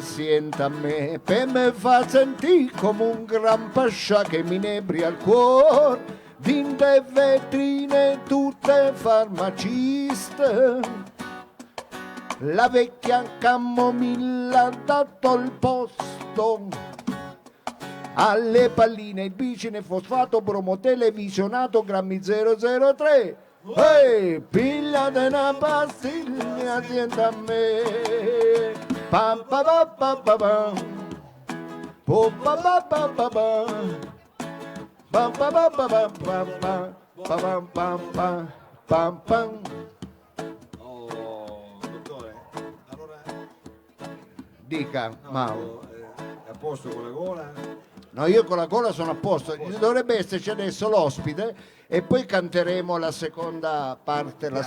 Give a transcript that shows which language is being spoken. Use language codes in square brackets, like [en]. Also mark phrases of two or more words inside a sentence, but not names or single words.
[nap] sienta a me, [it] per me fa sentire come un gran pascià che mi inebria il cuore, dinte vetrine tutte farmaciste, la vecchia camomilla ha dato il posto alle palline, il bicine, fosfato, bromo, televisionato, grammi 003. Ehi, pigliate una pastiglia, [nap] sienta a me. Pam pa pa pa pa pam. Po pa pa pa pa pam. Pam pa pa pa pa pam pam. Pam pam pam pam pam. [it] Oh, dottore, allora Dica, no, Mauro. è a posto con la gola? No, io con la gola sono a posto. Dovrebbe esserci adesso l'ospite e poi canteremo la seconda parte, la